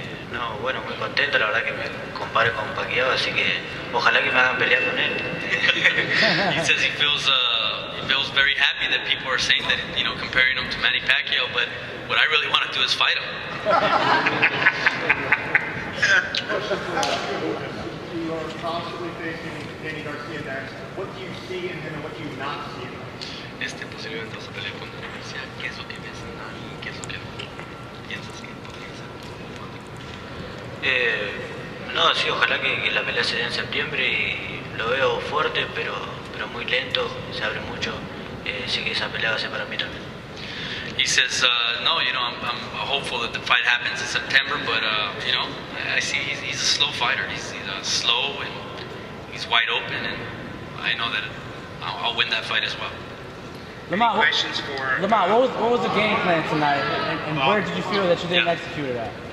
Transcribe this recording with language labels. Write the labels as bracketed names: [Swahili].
[Spanish] No, bueno, muy contento, la verdad que me compare con Pacquiao, así que ojalá que me hagan pelear con él. [English] He says he feels very happy that people are saying that, comparing him to Manny Pacquiao, but what I really want to do is fight him. You are constantly facing Danny Garcia next. What do you see in him and what do you not see in him? [Spanish] Posiblemente vas a pelear con Garcia. ¿Qué es lo que ves en él? ¿Qué es lo que piensas que podría ser? No, sí, ojalá que la pelea se dé en septiembre y lo veo fuerte, pero muy lento, se abre mucho. Sé que esa pelea va a ser para mí también. [English] He says, no, I'm hopeful that the fight happens in September, but, I see he's a slow fighter. He's slow and he's wide open, and I know that I'll win that fight as well. Lamont, Questions for what was the game plan tonight, and where did you feel that you didn't execute it at?